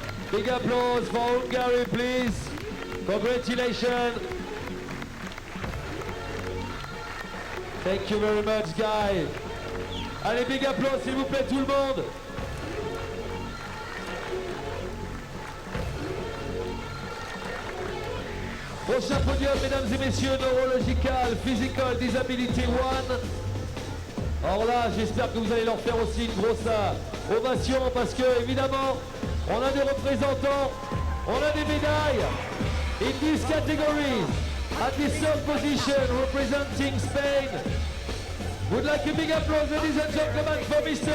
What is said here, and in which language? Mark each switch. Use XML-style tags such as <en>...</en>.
<en>Big applause for Hungary, please. Congratulations. Thank you very much, guys.</en> <fr>Allez,</fr> <en>big applause,</en> <fr>s'il vous plaît, tout le monde. Prochain podium, mesdames et messieurs, Neurological Physical Disability 1. Alors là, j'espère que vous allez leur faire aussi une grosse ovation parce que, évidemment, on a des représentants, on a des médailles.</fr> <en>In these categories, at the third position, representing Spain, would like a big applause, ladies and gentlemen, for Mr.</en>